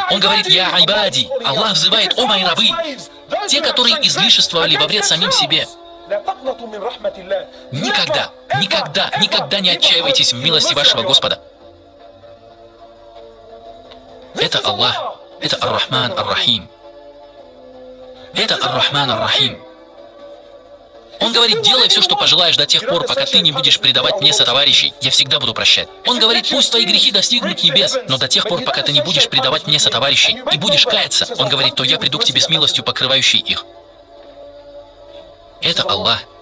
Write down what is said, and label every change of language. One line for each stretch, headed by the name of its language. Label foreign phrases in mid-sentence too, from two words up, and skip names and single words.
Russian: Он говорит,
Arabic: يا عبادي.
Russian: Аллах взывает, о мои рабы. Те, которые излишествовали во вред самим себе. Никогда, никогда, никогда не отчаивайтесь в милости вашего Господа. Это Аллах. Это Ар-Рахман Ар-Рахим. Это Ар-Рахман Ар-Рахим. Он говорит, делай все, что пожелаешь до тех пор, пока ты не будешь предавать мне сотоварищей, я всегда буду прощать. Он говорит, пусть твои грехи достигнут небес, но до тех пор, пока ты не будешь предавать мне сотоварищей и будешь каяться, он говорит, то я приду к тебе с милостью, покрывающей их. Это Аллах.